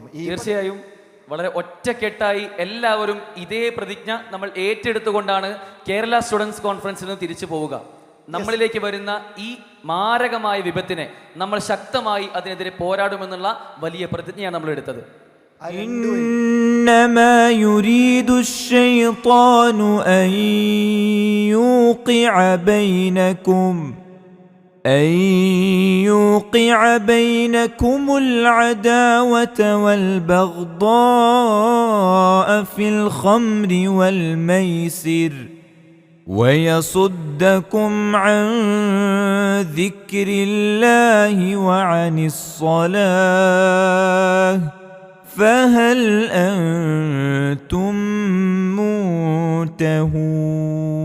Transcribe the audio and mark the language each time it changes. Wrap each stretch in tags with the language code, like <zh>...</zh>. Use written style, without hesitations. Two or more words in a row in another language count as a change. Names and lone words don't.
<ml>തീർച്ചയായും വളരെ ഒറ്റക്കെട്ടായി എല്ലാവരും ഇതേ പ്രതിജ്ഞ നമ്മൾ ഏറ്റെടുത്തുകൊണ്ടാണ് കേരള സ്റ്റുഡൻസ് കോൺഫറൻസിൽ നിന്ന് തിരിച്ചു പോവുക. നമ്മളിലേക്ക് വരുന്ന ഈ മാരകമായ വിപത്തിനെ നമ്മൾ ശക്തമായി അതിനെതിരെ പോരാടുമെന്നുള്ള വലിയ പ്രതിജ്ഞയാണ് നമ്മൾ എടുത്തത്.</ml> <ar>إنما يريد الشيطان أن يوقع بينكم العداوة والبغضاء في الخمر والميسر ويصدكم عن ذكر الله وعن الصلاة فهل أنتم منتهون.</ar>